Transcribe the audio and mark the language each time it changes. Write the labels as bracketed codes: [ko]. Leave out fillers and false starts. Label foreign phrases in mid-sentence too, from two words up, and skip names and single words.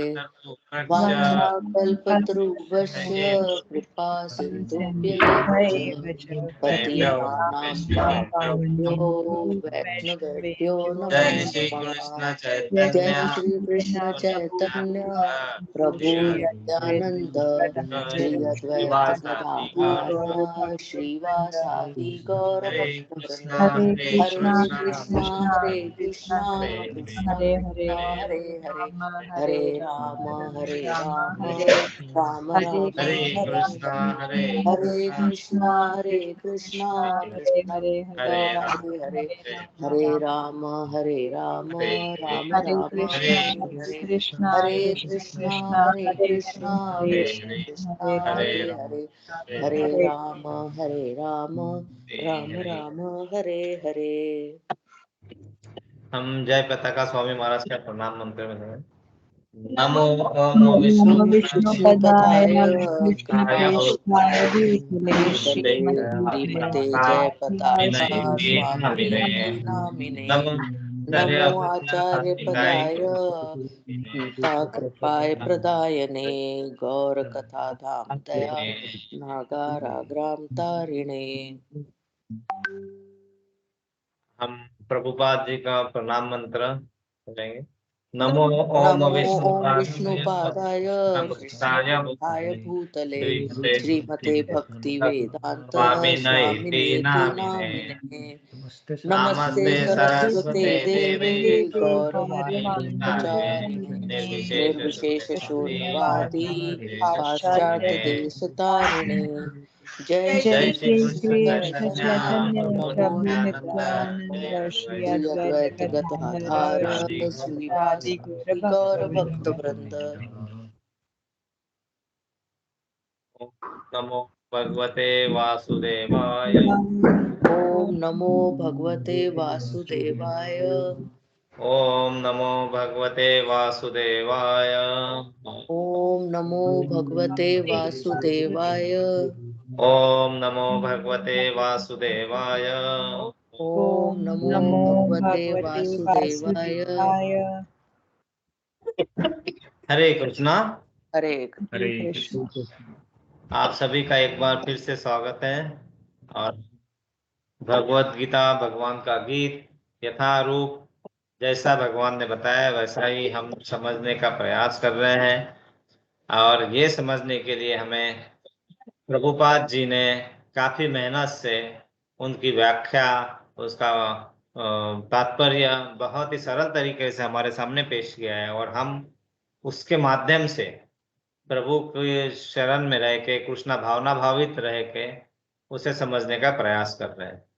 [sa] वाञ्छाकल्पतरुभ्यश्च कृपा सिन्धुभ्येव च पतितानां पावनेभ्यो वैष्णवेभ्यो नमो नमः। जय श्री कृष्ण चैतन्य प्रभु नित्यानंद श्री अद्वैत गदाधर श्रीवासादि गौर भक्तवृंद। हरे कृष्णा कृष्णा कृष्णा हरे हरे हरे राम राम राम हरे हरे कृष्णा हरे। हरे हरे कृष्णा कृष्णा कृष्णा हरे हरे हरे हरे राम राम राम राम हरे हरे हरे। हरे कृष्णा कृष्णा कृष्णा हरे हरे हरे राम राम राम हरे हरे। [hi] हम जय पताका स्वामी महाराज का प्रणाम मंत्र में हैं। [sa] नमो ओम विष्णुपदाय कृष्णाय कृष्णेशाय भूतले श्रीमते जय पताका स्वामी नामिने। नमो आचार्य पदाय गीता कृपाय प्रदायने गौर कथा धाम दया नागाराग्राम तारिणे। [hi] हम प्रभुपाद जी का प्रणाम मंत्र करेंगे। [sa] नमो ओम नमो ओम विष्णुपादाय विष्णुपादाय कृष्णाय कृष्णाय भूतले श्रीमते श्रीमते भक्ति वेदांत स्वामिने इति स्वामिने नामिने। नामिने। नमस्ते नमस्ते सरस्वते सरस्वते देवे देवे गौरवाणी प्रचारिणे निर्विशेष शून्यवादी पाश्चात्य देश तारिणे। जय जय श्री श्री कृष्ण कृष्ण चैतन्य चैतन्य प्रभु प्रभु नित्यानंद नित्यानंद श्री श्री अद्वैत अद्वैत गदाधार गदाधर श्रीवासादि गौर श्रीवासादि गौर भक्त भक्तवृंद। वृंद। नमो भगवते वासुदेवाय। ओम नमो भगवते वासुदेवाय। ओम नमो भगवते वासुदेवाय। ओम नमो भगवते वासुदेवाय। ओम नमो भगवते वासुदेवाय। ओम नमो भगवते वासुदेवाय। हरे कृष्णा। हरे हरे कृष्ण। कृष्ण। [hi] आप सभी का एक बार फिर से स्वागत है। और भगवत गीता भगवान का गीत यथारूप जैसा भगवान ने बताया वैसा ही हम समझने का प्रयास कर रहे हैं। और ये समझने के लिए हमें प्रभुपाद जी ने काफी मेहनत से उनकी व्याख्या, उसका तात्पर्य बहुत ही सरल तरीके से हमारे सामने पेश किया है, और हम उसके माध्यम से प्रभु के शरण में रह के, कृष्णा भावना भावित रह के उसे समझने का प्रयास कर रहे हैं।